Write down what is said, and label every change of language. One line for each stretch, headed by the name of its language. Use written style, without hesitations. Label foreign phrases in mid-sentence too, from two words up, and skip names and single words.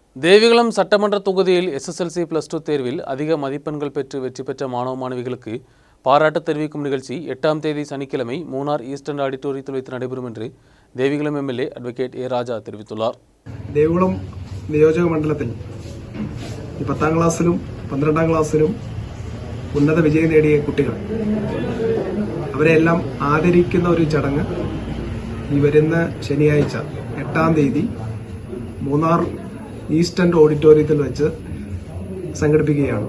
Tamil: ദേവികുളം சட்டமன்ற தொகுதியில் SSLC +2 தேர்வில் அதிக மதிப்பெண்கள் பெற்று வெற்றி பெற்ற மாணவ மாணவிகளுக்கு பாராட்டு தெரிவிக்கும் நிகழ்ச்சி 8ஆம் தேதி சனிக்கிழமை மூனார் ஈஸ்டர்ன் ஆடிட்டோரியத்தில் வைத்து நடைபெறும் என்று ദേവികുളം
English: MLA Advocate
Tamil: എ രാജ தெரிவித்துள்ளார்.
Malayalam: ദേവികുളം നിയോജക മണ്ഡലത്തിൽ 10ാം ക്ലാസ്സിലും 12ാം ക്ലാസ്സിലും ഉന്നത വിജയം നേടിയ കുട്ടികൾ അവരെല്ലാം ആദരിക്കുന്ന ഒരു ചടങ്ങ് ഈ വരുന്ന ശനിയാഴ്ച 8ആം തീയതി മൂന്നാർ ഈസ്റ്റേൺ ഓഡിറ്റോറിയത്തിൽ വെച്ച് സംഘടിപ്പിക്കുകയാണ്.